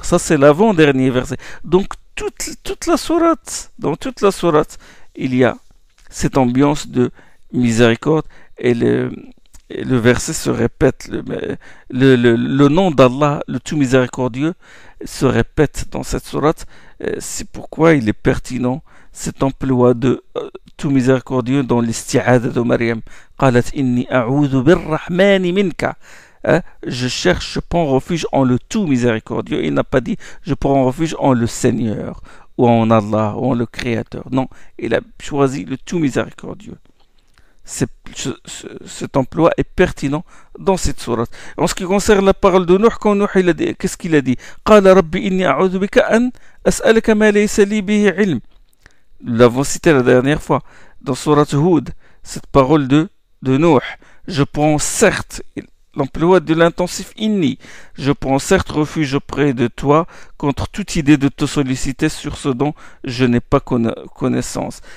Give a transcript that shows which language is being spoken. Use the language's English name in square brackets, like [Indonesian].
[French] Ça c'est l'avant-dernier verset. Donc toute la sourate, dans toute la sourate, il y a cette ambiance de miséricorde et le verset se répète, le nom d'Allah, le tout miséricordieux, se répète dans cette sourate. C'est pourquoi il est pertinent cet emploi de tout miséricordieux dans l'isti'adha de Maryam. [Arabic] قالت إني أعوذ بالرحمن منك. [French] Je prends refuge en le tout miséricordieux. Il n'a pas dit je prends refuge en le Seigneur ou en Allah ou en le Créateur. Non, il a choisi le tout miséricordieux. Cet emploi est pertinent dans cette sourate. En ce qui concerne la parole de Nuh, quand Nuh il a dit, qu'est-ce qu'il a dit? [Arabic] قال ربي إني أعوذ بك أن أسألك ما ليس لي به علم. [French] Nous l'avons cité la dernière fois dans sourate Hud, cette parole de Nuh. Je prends certes l'emploi de l'intensif inni. Je prends certes refuge auprès de toi contre toute idée de te solliciter sur ce dont je n'ai pas connaissance.